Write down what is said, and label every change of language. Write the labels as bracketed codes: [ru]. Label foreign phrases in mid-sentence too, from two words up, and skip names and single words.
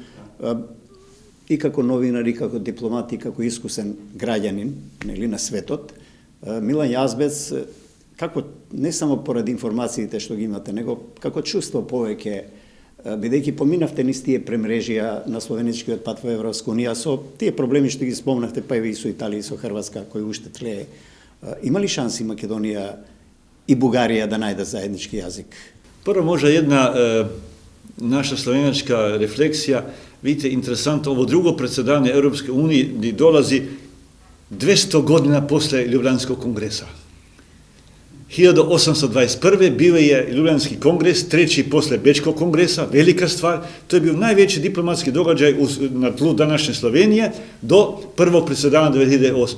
[mk] И како новинар, и како дипломат, и како искусен граѓанин, нели, на светот, Милан Јазбец, како не само поради информациите што ги имате, него како чувство повеќе, бидејќи поминавте низ тие премрежија на словеничкиот пат во Европска унија, со тие проблеми што ги спомнавте, па и со Италија и со Хрватска, кои уште тлее, има ли шанси Македонија и Бугарија да најдат заеднички јазик? Прво може една наша словеничка рефлексија. [sr] Vidite, interesantno, ovo drugo predsjedanje Europske unije dolazi 200 godina posle Ljubljanskog kongresa. 1821. bio je Ljubljanski kongres, treći posle Bečkog kongresa, velika stvar. To je bio najveći diplomatski događaj na tlu današnje Slovenije do prvog predsjedanja 2008.